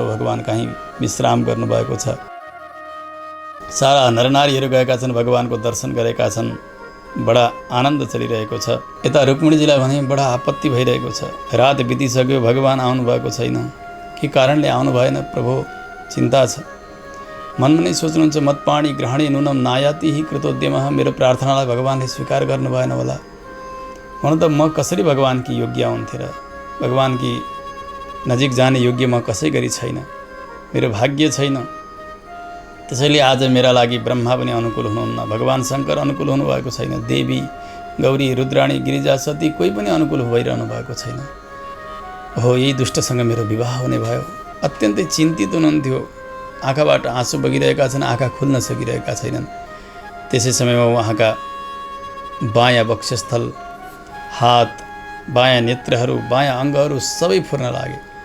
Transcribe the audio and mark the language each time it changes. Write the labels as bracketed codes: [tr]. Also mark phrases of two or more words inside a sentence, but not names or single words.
[ne] भगवान् कहीँ विश्राम गर्नुभएको छ। सारा नरनारीहरू गएका छन्, भगवान्को दर्शन गरेका छन्। बडा आनन्द चलिरहेको छ। यता रुक्मिणीजीलाई भने बडा आपत्ति भइरहेको छ। रात बितिसक्यो, भगवान् आउनुभएको छैन। के कारणले आउनु भएन प्रभु? चिन्ता छ। मनमा नै सोच्नुहुन्छ, [sa] मतपाणी ग्रहणे नुनम नायाति हि कृतोद्यमः। [ne] मेरो प्रार्थनालाई भगवान्ले स्वीकार गर्नु भएन होला। हुन त म कसरी भगवान्की योग्य हुन्थे र? भगवान्की नजिक जाने योग्य म कसै गरी छैन, मेरो भाग्य छैन। त्यसैले आज मेरा लागि ब्रह्मा पनि अनुकूल हुनुहुन्न, भगवान् शङ्कर अनुकूल हुनुभएको छैन, देवी गौरी रुद्राणी गिरिजा सती कोही पनि अनुकूल भइरहनु भएको छैन। हो, यही दुष्टसँग मेरो विवाह हुने भयो। अत्यन्तै चिन्तित हुनुहुन्थ्यो। आँखाबाट आँसु बगिरहेका छन्, आँखा खुल्न सकिरहेका छैनन्। त्यसै समयमा उहाँका बायाँ वक्षस्थल, हात, बायाँ नेत्रहरू, बायाँ अङ्गहरू सबै फुर्न लागे।